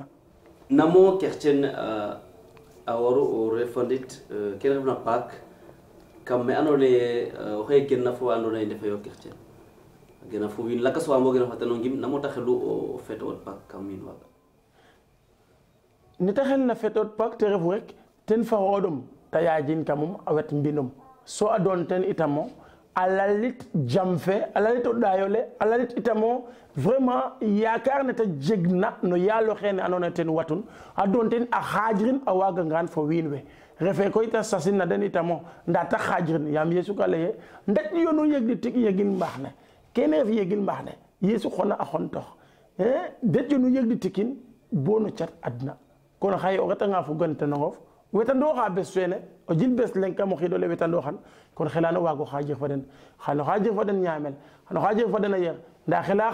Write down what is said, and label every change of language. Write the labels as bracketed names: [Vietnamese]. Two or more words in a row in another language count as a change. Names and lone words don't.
[Serer] namo chrétien a waru o refandit ke refna paak kam me andoona yee oxe genna fo andoona yee ndefeyo chrétien gena fo wiin lakas wa mbogena fo ten o ngim namo ta xelu o feeto'ot paak kam wiin waaga nete xelna feeto'ot paak te refu rek ten fa xooɗum ta yaajin kamum a wet mbinum so a doon ten itamo a lalit jam fe a lalit o ɗaayole a lalit itamo vraiment yaakaar ne ta jegna no yaalo xeene andoona yee ten watun a doon ten a xaajrin a waagangaan fo wiin we refe koy ta sasin na den itamo nda ta xaajrin yaam Yesu ka lay ndet yoonu yegdi tig yegin mbaax ne kene ref yegin mbaax ne Yesu xona a xontox ndet yoonu yegdi tikin bo no cat adna kon xaye o retanga fo gantanongof wetandooxa bes feene o jil bes leng kam o xiid ole wetandooxan kon xelano waago xaajir fa den xano xaajir fa den ñaamel xano xaajir fa den a yer nda xela